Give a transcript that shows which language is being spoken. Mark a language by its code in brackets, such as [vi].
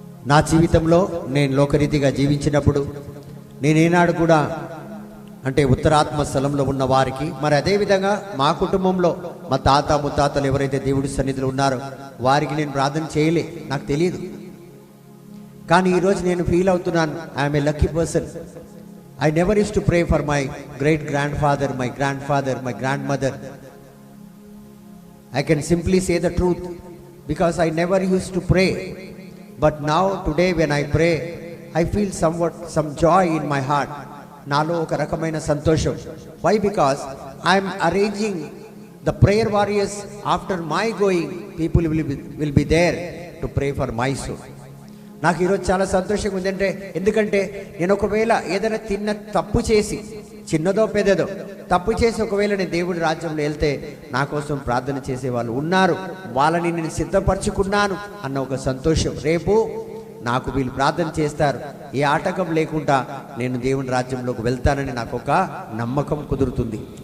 [te] నా జీవితంలో నేను లోకరీతిగా జీవించినప్పుడు నేనేనాడు కూడా అంటే ఉత్తరాత్మ స్థలంలో ఉన్న వారికి, మరి అదేవిధంగా మా కుటుంబంలో మా తాత ముత్తాతలు ఎవరైతే దేవుడి సన్నిధిలో ఉన్నారో వారికి నేను ప్రార్థన చేయలే, నాకు తెలియదు. కానీ ఈరోజు నేను ఫీల్ అవుతున్నాను, [en] I'm a lucky person. I never use to pray for my great grandfather, my grandfather, my grandmother. I can simply say the truth because I never used to pray. But now today when I pray, I feel some joy in my heart. [te] Nalo oka rakamaina santosham. [en] Why? Because I am arranging the prayer warriors. After my going, people will be there to pray for my soul. [te] నాకు ఈరోజు చాలా సంతోషంగా ఉందంటే, ఎందుకంటే నేను ఒకవేళ ఏదైనా తిన్న తప్పు చేసి, చిన్నదో పెద్దదో తప్పు చేసి ఒకవేళ నేను దేవుడి రాజ్యంలో వెళ్తే నా కోసం ప్రార్థన చేసే వాళ్ళు ఉన్నారు, వాళ్ళని నేను సిద్ధపరచుకున్నాను అన్న ఒక సంతోషం. రేపు నాకు వీళ్ళు ప్రార్థన చేస్తారు, ఏ ఆటంకం లేకుండా నేను దేవుడి రాజ్యంలోకి వెళ్తానని నాకు ఒక నమ్మకం కుదురుతుంది.